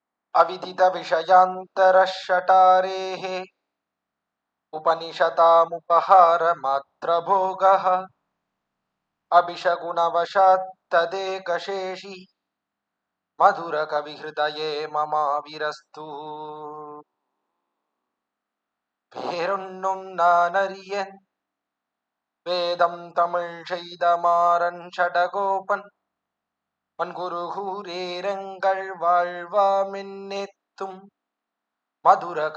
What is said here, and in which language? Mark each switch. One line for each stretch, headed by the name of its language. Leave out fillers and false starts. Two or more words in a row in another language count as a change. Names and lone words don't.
Sanskrit: अविदित विषयान्तरशटारेः उपनिषतामुपहार मात्रभोगः अभिषगुणवशात् तदेकशेषि मधुरकविहृदये ममाविरस्तु
Tamil: பேரொன்னும் நானறியேன் வேதம் தமிழ் செய்தமாறன் ஷடகோபன் மண்குருகூரேரங்கள் வாழ்வாமென்னேத்தும் மதுர